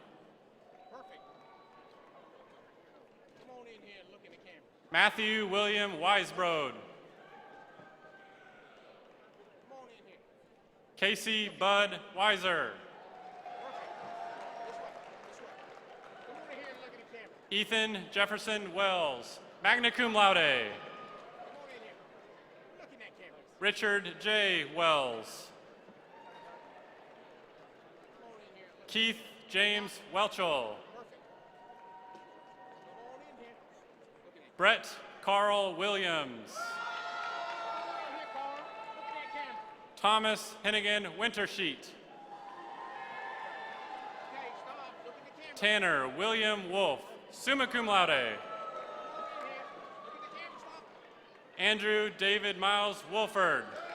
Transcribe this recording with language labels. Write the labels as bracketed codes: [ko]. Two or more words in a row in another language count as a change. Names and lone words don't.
[en] Matthew William Weisbrod. Casey Bud Weiser. Ethan Jefferson Wells, [la] magna cum laude. [en] Richard J. Wells. Keith James Welchel. Brett Carl Williams. Thomas Hennigan Wintersheet. Tanner William Wolf, [la] summa cum laude. [en] Andrew David Miles Wolford.